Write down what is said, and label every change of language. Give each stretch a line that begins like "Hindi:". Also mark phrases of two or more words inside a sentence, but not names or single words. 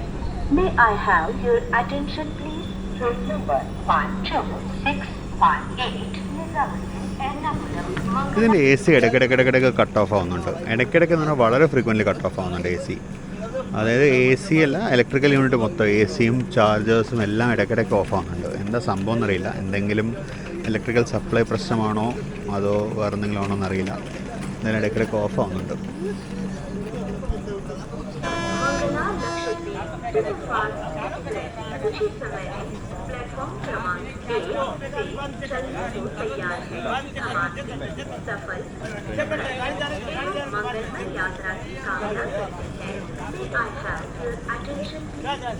English: May I have your attention please? Train number 12618
Malayalam: ഇതിൻ്റെ AC ഇടയ്ക്കിടയ്ക്ക്
English: cut off
Malayalam: ആവുന്നുണ്ട്. ഇടയ്ക്കിടയ്ക്ക് എന്ന് പറഞ്ഞാൽ വളരെ
English: frequently cut off
Malayalam: ആവുന്നുണ്ട് AC. അതായത് AC അല്ല,
English: electrical unit
Malayalam: മൊത്തം ACയും ചാർജേഴ്സും എല്ലാം ഇടയ്ക്കിടയ്ക്ക് ഓഫ് ആവുന്നുണ്ട്. എന്താ സംഭവം എന്നറിയില്ല. എന്തെങ്കിലും
English: electrical supply
Malayalam: പ്രശ്നമാണോ അതോ വേറെ എന്തെങ്കിലും ആണോ എന്നറിയില്ല. എന്തായാലും ഇടയ്ക്കിടയ്ക്ക് ഓഫ് ആവുന്നുണ്ട്.
Hindi: प्लेटफॉर्म क्रमांक 1 से चलने को तैयार है. सफल मंगलमय यात्रा की कामना करते हैं.
English: May I have your attention please?